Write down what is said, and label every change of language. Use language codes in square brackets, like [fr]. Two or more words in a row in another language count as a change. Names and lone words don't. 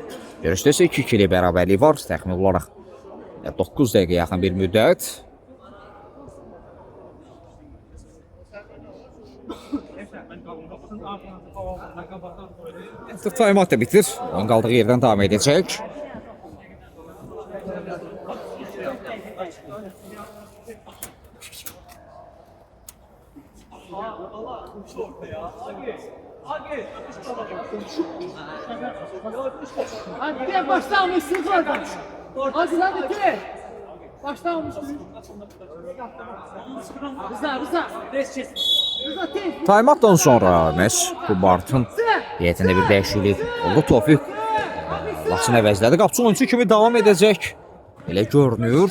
[az] Görüşdə isə 2-2'li bərabərlik var. Təxmin olaraq 9 dəqiqə yaxın bir müddət. Taymat da bitir. Oyun qaldığı yerdən davam edəcək. Hadi de başlamışsınız oradan. Hadi de. Başlamışsınız. Rıza. Rıza tez. Taymatdan sonra Mes Kubartın heyətində bir dəyişiklik oldu. Tofiq Laçın əvəzlədi. Qapçı oyunçu kimi davam edəcək. Elə görünür.